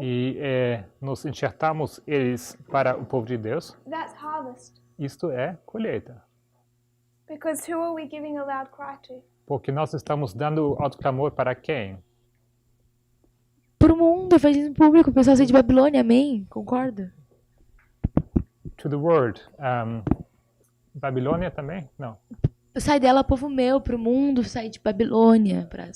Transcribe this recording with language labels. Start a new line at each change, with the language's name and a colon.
Portuguese: e nos enxertamos eles para o povo de Deus.
English: That's harvest.
Portuguese: Isto é colheita.
English: Because who are we giving a loud cry to?
Portuguese: Porque nós estamos dando autoclamor para quem? Pro mundo, evangelismo público, o pessoal sai de Babilônia, amém? Concorda?
English: To the world.
Portuguese: Babilônia também? Não. Sai dela, povo meu, pro mundo, sai de Babilônia, pra